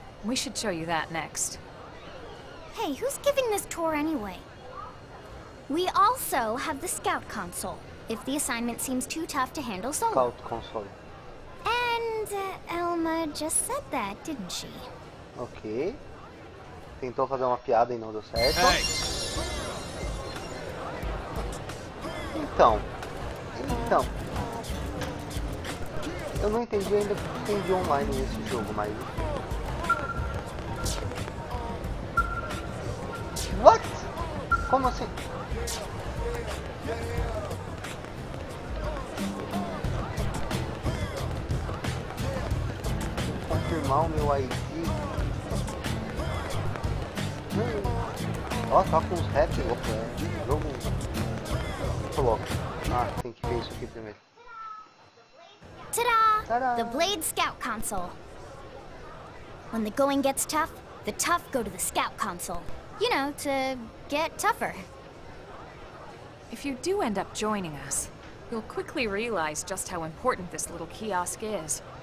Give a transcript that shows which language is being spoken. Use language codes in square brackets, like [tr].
[en] We should show you that next. Hey, who's giving this tour anyway? We also have the scout console, if the assignment seems too tough to handle solo. Scout console. And Elma just said that, didn't she? Ok. [pt] Tentou fazer uma piada e não deu certo. Então. Eu não entendi ainda porque tem de online nesse jogo, mas... [en] What? [pt] Como assim? Confirmar o meu ID. Ó, tá com uns rap louco, jogo muito louco. Ah, tem que ver isso aqui primeiro. Ta-da! Ta-da! [en] The Blade Scout Console. When the going gets tough, the tough go to the Scout Console. You know, to get tougher. If you do end up joining us, you'll quickly realize just how important this little kiosk is.